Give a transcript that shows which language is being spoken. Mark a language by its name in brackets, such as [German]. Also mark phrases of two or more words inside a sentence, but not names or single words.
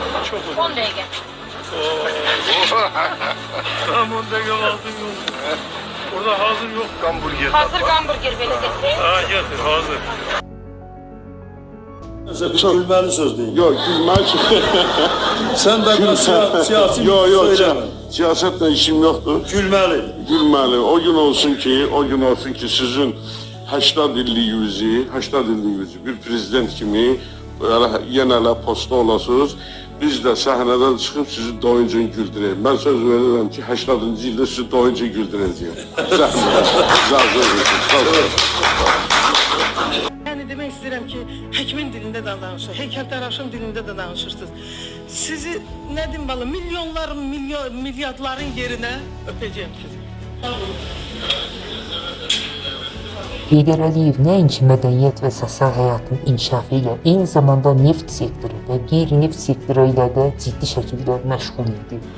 [Turkish] çok olur. [Azerbaijani] 10 dəqiqə. [Turkish] Tam 10 dakika lazım yok. Burada hazır yok hamburger. [Azerbaijani] Hazır hamburger belə gətirək. [Turkish] Ha getir hazır. Gülmeli söz değil. Yok gülmez. Sen de siyasi Yok söyleme. siyasetle işim yoktur. Gülmeli. Gülmeli. [Azerbaijani] O gün olsun ki sizin 80 illiğinizi bir prezident kimi yenə elə posta olasınız. Biz də səhnədən çıxıb sizi doyunca güldürəyik. Mən söz verirəm ki 80-cı ildə sizi doyunca güldürəcəyim. Yəni demək istəyirəm ki, həkimin dilində də danışır, heykəltaraşın dilində də danışırsınız. Sizi nə deyim bala, milyonların, milyardların yerinə öpəcəyəm sizi. Heydər Əliyev nəinki mədəniyyət və sosial həyatın inkişafı ilə, eyni zamanda neft sektoru və qeyri-neft sektoru ilə də ciddi şəkildə məşğul idi.